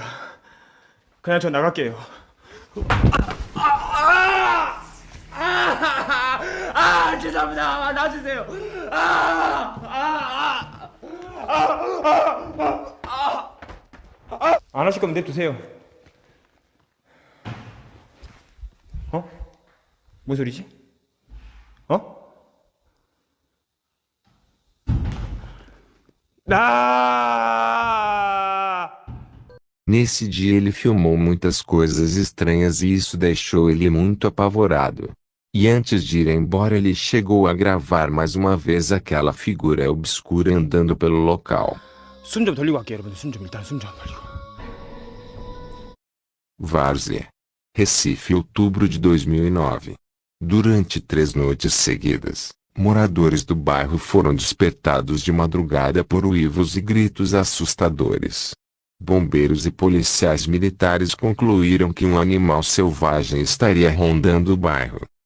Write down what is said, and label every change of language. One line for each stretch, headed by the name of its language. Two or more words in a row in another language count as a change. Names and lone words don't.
Korean: 그냥 저 나갈게요. 죄송합니다. 놔주세요. 안 하실 거면 냅두세요. 어? 뭔 소리지? 어?
Portuguese: Nesse dia ele filmou muitas coisas estranhas e isso deixou ele muito apavorado. E antes de ir embora ele chegou a gravar mais uma vez aquela figura obscura andando pelo local.
Korean: 숨 좀 돌리고 갈게요, 여러분들. 일단 숨 좀 돌리고.
Portuguese: Várzea, Recife, outubro de 2009. Durante 3 noites seguidas, moradores do bairro foram despertados de madrugada por uivos e gritos assustadores. Bombeiros e policiais militares concluíram que um animal selvagem estaria rondando o bairro.